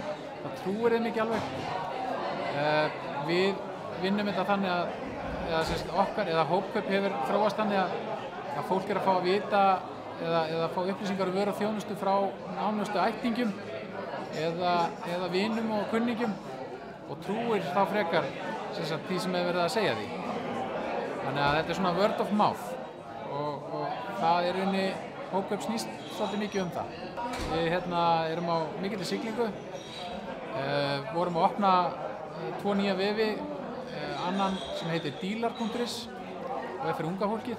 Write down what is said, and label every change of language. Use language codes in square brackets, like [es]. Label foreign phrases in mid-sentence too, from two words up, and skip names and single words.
[is] Það trúir þeim ekki alveg. Við vinnum þetta þannig að Hópkaup hefur þróast þannig að fólk að fá að vita eða fá upplýsingar vöru og þjónustu frá nánustu ættingjum eða vinum og kunningjum og trúir þá frekar því sem hefur verið að segja því. Þannig að þetta er svona [en] word of mouth [is] og það er rauninni Hópkaup snýst svolítið mikið það. Við erum á mikilli siglingu, vorum að opna 2 nýja vefi, annan sem heitir Dílar.is og fyrir unga fólkið.